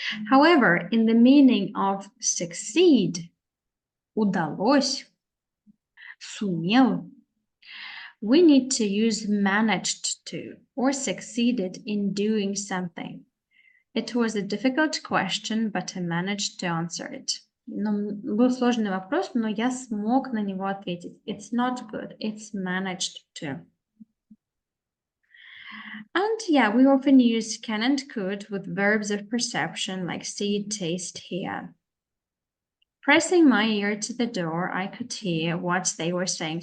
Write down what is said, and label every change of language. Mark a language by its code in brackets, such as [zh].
[en] However, in the meaning of succeed, [ru] удалось, сумел, [en] we need to use managed to or succeeded in doing something. It was a difficult question, but I managed to answer it. [ru] Был сложный вопрос, но я смог на него ответить. [en] It's not good, it's managed to. And yeah, we often use can and could with verbs of perception like see, taste, hear. Pressing my ear to the door, I could hear what they were saying.